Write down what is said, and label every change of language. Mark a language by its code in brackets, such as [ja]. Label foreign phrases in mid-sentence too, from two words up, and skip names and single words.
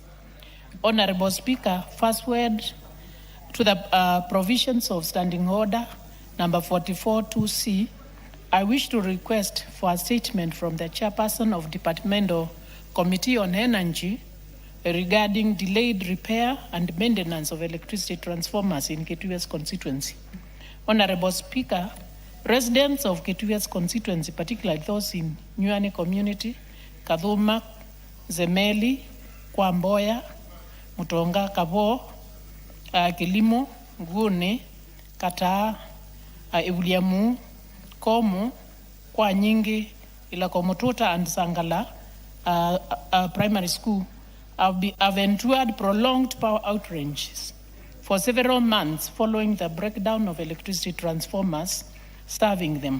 [en] Honorable Speaker, first word to the provisions of Standing Order number 44-2C, I wish to request for a statement from the chairperson of Departmental Committee on Energy regarding delayed repair and maintenance of electricity transformers in Kitui West constituency. Honorable Speaker, residents of Kitui West constituency, particularly those in Nyuani community, Kadhuma, Zemeli, Kwamboya, Mutonga, Kabo, Kilimo, Ngune, Kataa, Ebuliamu, Komu, Kwa Nyingi, Ilakomotuta, and Sangala primary school have endured prolonged power outages for several months following the breakdown of electricity transformers serving them.